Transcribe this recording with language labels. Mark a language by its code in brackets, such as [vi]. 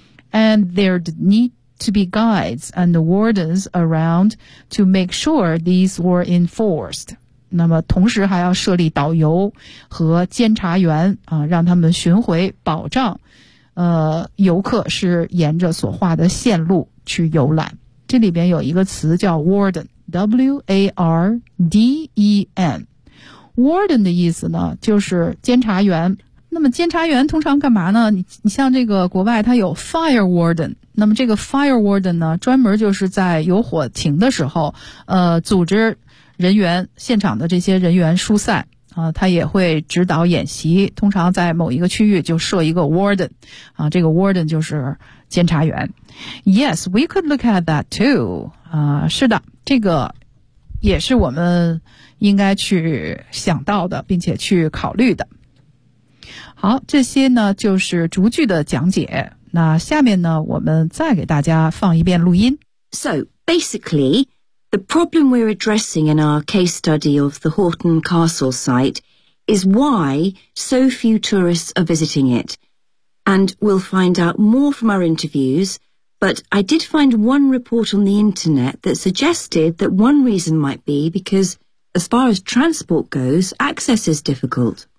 [en] And there need to be guides and wardens around to make sure these were enforced. [zh] 那么同时还要设立导游和监察员、让他们巡回保障、游客是沿着所画的线路去游览。这里边有一个词叫 warden,W-A-R-D-E-N。 warden 的意思呢就是监察员。那么监察员通常干嘛呢？你像这个国外它有 fire warden。那么这个 fire warden 呢专门就是在有火情的时候组织人员现场的这些人员疏散。他也会指导演习，通常在某一个区域就设一个 warden。这个 warden 就是监察员。 [en] Yes, we could look at that too. [zh] 是的，这个也是我们应该去想到的，并且去考虑的。好，这些呢就是逐句的讲解。那下面呢，我们再给大家放一遍录音。 [en] So, basically, the problem we're addressing in our case study of the Horton Castle site is why so few tourists are visiting it. And we'll find out more from our interviews. But I did find one report on the internet that suggested that one reason might be because, as far as transport goes, access is difficult.